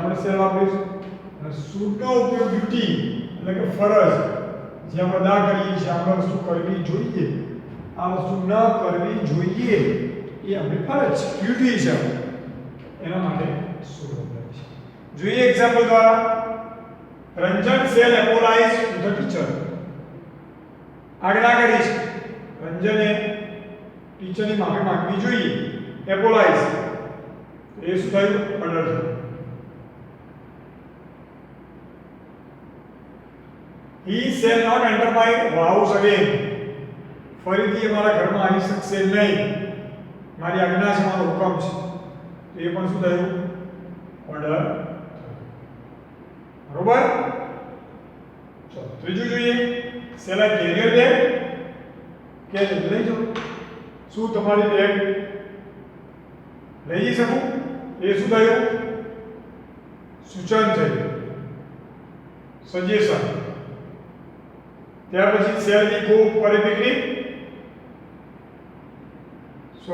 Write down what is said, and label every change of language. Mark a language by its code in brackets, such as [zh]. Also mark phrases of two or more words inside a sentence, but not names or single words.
[gu] માટે સેલ વાપરીશું અને શુડનો ઉપયોગ ડ્યુટી એટલે કે ફરજ જે આપણે અદા કરીએ છીએ આપણે વસ્તુ કરવી જોઈએ આ વસ્તુ ન કરવી જોઈએ એ આપણી ફરજ છે ડ્યુટી છે એના માટે શુડ વપરાય છે જોઈએ એક્ઝામ્પલ દ્વારા [en] Ranjan shall apologise to the teacher [gu] આજ્ઞા કરી છે રંજને ટીચરની માફી માંગવી જોઈએ એપોલાઇઝ એ શું થયું ઓર્ડર થયું [en] he shall not enter my house again [gu] ફરીથી અમારા ઘરમાં આવી શકશે નહીં મારી આજ્ઞા છે મારો હુકમ છે તો એ પણ શું થયું ઓર્ડર બરોબર ચલો ત્રીજું જોઈએ [en] shall I carry your bag [gu] કે લઈ જાઓ શું તમારી બેગ લઈ જઈ શકું એ શું થયું સૂચન થયું સજેશન ત્યાર પછી [en] shall we go for a picnic [gu] સો